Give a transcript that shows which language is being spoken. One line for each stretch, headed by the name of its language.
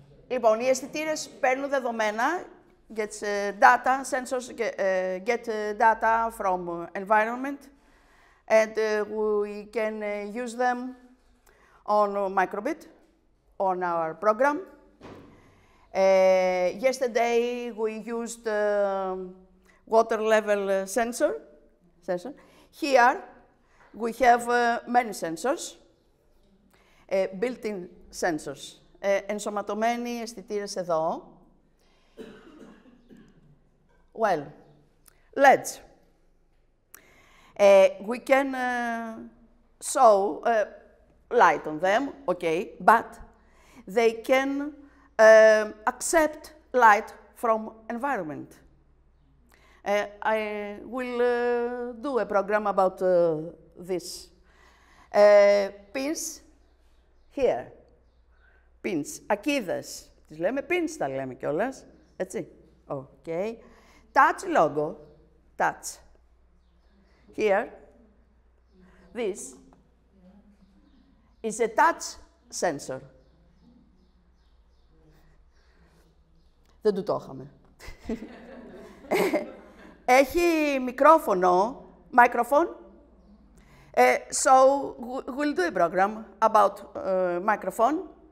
Greek: Λοιπόν, οι αισθητήρες παίρνουν δεδομένα,
English: data, sensors get data from environment, and we can use them on microbit, on our program. Yesterday, we used water level sensor. Here, we have many sensors, built-in sensors.
Greek: Ενσωματωμένοι αισθητήρες εδώ.
English: Well, LEDs. We can show light on them, okay, but they can accept light from environment. I will do a program about this. Pins here. Pins, ακίδες.
Greek: Τις λέμε pins, τα λέμε κιόλας.
English: Έτσι. Okay. Touch logo. Touch. Here. This is a touch sensor.
Greek: Δεν του το είχαμε. Έχει μικρόφωνο, microphone.
English: So we'll do a program about microphone.